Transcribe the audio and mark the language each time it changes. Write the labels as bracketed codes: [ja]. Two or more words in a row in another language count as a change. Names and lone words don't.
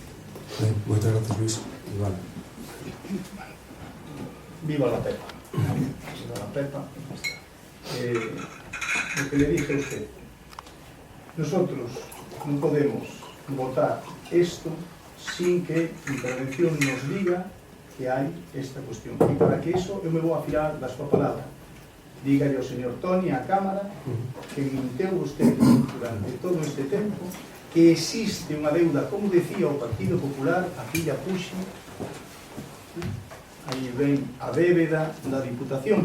[es] Muchas gracias, Luis. Iván. Viva la Pepa. Viva la Pepa. Lo que le dije a usted, nosotros no podemos votar esto sin que intervención nos diga que hai esta cuestión. [gl] E para que iso eu me vou a fiar da súa palabra. Dígalle ao señor Toni, á Cámara, que minteu usted durante todo este tempo, que existe unha deuda, como decía o Partido Popular, a filla Puxe, aí ven a débeda da Diputación.